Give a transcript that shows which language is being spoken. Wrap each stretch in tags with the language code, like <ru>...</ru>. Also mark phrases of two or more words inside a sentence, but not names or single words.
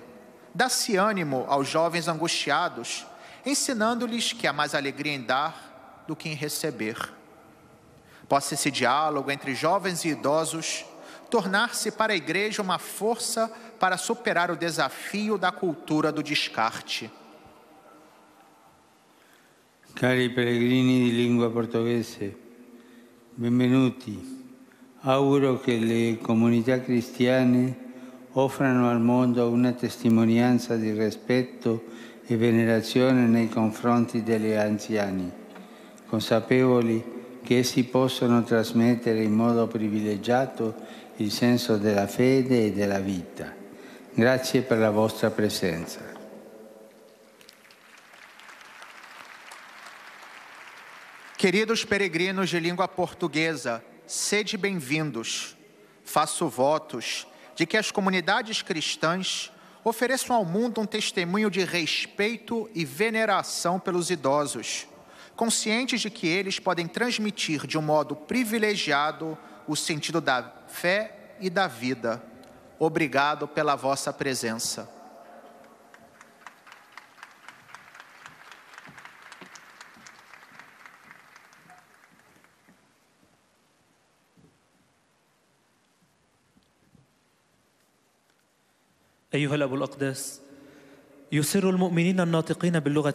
<pt>Dá-se ânimo aos jovens angustiados, ensinando-lhes que há mais alegria em dar do que em receber. Possa esse diálogo entre jovens e idosos tornar-se para a Igreja uma força para superar o desafio da cultura do descarte.</pt> <it>Cari pellegrini di lingua portoghese, benvenuti. Auguro che le comunità cristiane offrano al mondo una testimonianza di rispetto e venerazione nei confronti degli anziani, consapevoli che essi possono trasmettere in modo privilegiato il senso della fede e della vita. Grazie per la vostra presenza.</it> <pt>Queridos peregrinos de língua portuguesa, sede bem-vindos. Faço votos de que as comunidades cristãs ofereçam ao mundo um testemunho de respeito e veneração pelos idosos, conscientes de que eles podem transmitir de um modo privilegiado o sentido da fé e da vida. Obrigado pela vossa presença.</pt> <ar>أيها الأب الأقدس، يسر المؤمنين الناطقين باللغة</ar>